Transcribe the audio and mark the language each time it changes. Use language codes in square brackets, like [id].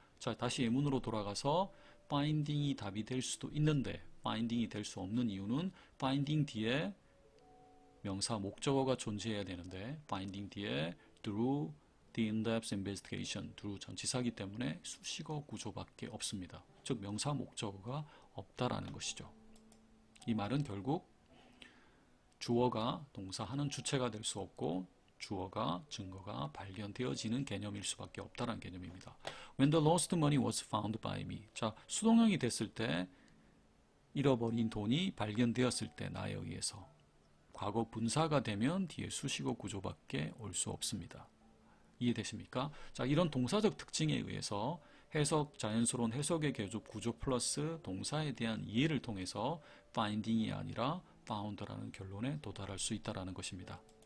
[ko] 자, 다시 예문으로 돌아가서 finding이 답이 될 수도 있는데 finding이 될 수 없는 이유는 finding 뒤에 명사, 목적어가 존재해야 되는데 finding 뒤에 [en] through the in-depth investigation, [ko] through 전치사기 때문에 수식어 구조밖에 없습니다. 즉 명사, 목적어가 없다라는 것이죠. 이 말은 결국 주어가 동사하는 주체가 될 수 없고 주어가 증거가 발견되어지는 개념일 수밖에 없다는 개념입니다. [en] When the lost money was found by me. [ko] 자, 수동형이 됐을 때 잃어버린 돈이 발견되었을 때 나에 의해서 과거 분사가 되면 뒤에 수식어 구조밖에 올 수 없습니다. 이해되십니까? 자, 이런 동사적 특징에 의해서 해석, 자연스러운 해석의 구조 플러스 동사에 대한 이해를 통해서 finding이 아니라 found라는 결론에 도달할 수 있다는 것입니다.